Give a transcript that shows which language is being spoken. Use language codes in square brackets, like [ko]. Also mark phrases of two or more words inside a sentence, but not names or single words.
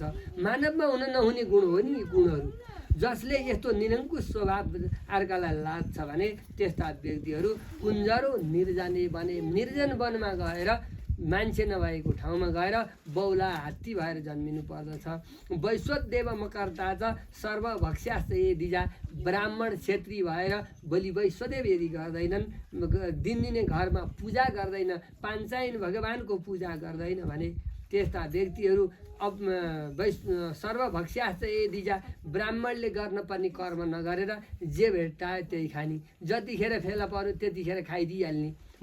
[ne] मानवमा हुन नहुने गुण हो नि यी गुणहरू। जसले यस्तो निरङ्कुश स्वभाव अर्कालाई लाग्छ भने त्यस्ता व्यक्तिहरू [sa] कुञ्जरो निर्जने [ne] भने, निर्जन वनमा गएर मान्छे नभएको ठाउँमा गएर बौला हात्ती भएर जन्मिनु पर्दछ। [sa] वैश्वदेव मकर्ता च सर्वभक्ष्यास्त यदिजा, [ne] ब्राह्मण क्षेत्री भएर बलि वैश्वदेव यदि गर्दैनन्, दिनदिनै घरमा पूजा गर्दैन, पाञ्चायन भगवानको पूजा गर्दैन भने त्यस्ता व्यक्तिहरू अब [sa] सर्वभक्ष्यास्त यदिजा, [ne] ब्राह्मणले गर्नुपर्ने कर्म नगरेर जे भेट्टायो त्यही खाने, जतिखेर फेला पर्यो त्यतिखेर खाइदिइहाल्ने,